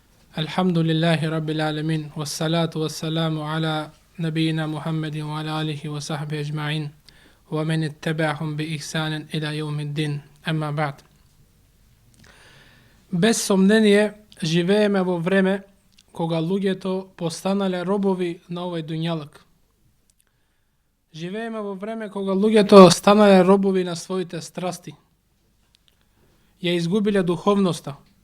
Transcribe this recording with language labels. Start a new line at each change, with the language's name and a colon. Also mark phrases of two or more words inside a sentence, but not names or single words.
Arabic: الحمد لله رب العالمين، والصلاة والسلام على نبينا محمد وعلى آله وصحبه أجمعين، ومن اتبعهم بإحسان إلى يوم الدين، أما بعد.
Macedonian: Без сомнение, живееме во време кога луѓето постанале робови на овој дуњалок. Живееме во време кога луѓето станале робови на своите страсти. Ја изгубиле духовноста.